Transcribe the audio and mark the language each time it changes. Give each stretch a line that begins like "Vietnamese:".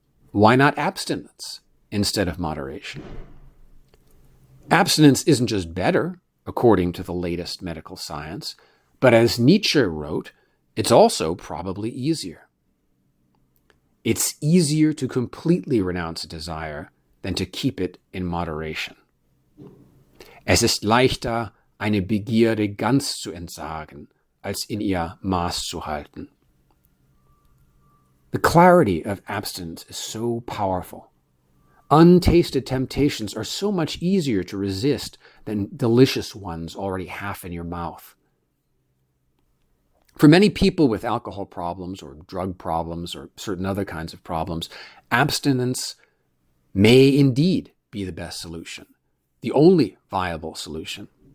English: Why not abstinence instead of moderation? Abstinence isn't just better, according to the latest medical science, but as Nietzsche wrote, it's also probably easier. It's easier to completely renounce a desire than to keep it in moderation.
German: Es ist leichter, eine Begierde ganz zu entsagen, als in ihr Maß zu halten.
English: The clarity of abstinence is so powerful. Untasted temptations are so much easier to resist than delicious ones already half in your mouth. For many people with alcohol problems or drug problems or certain other kinds of problems, abstinence may indeed be the best solution, the only viable solution.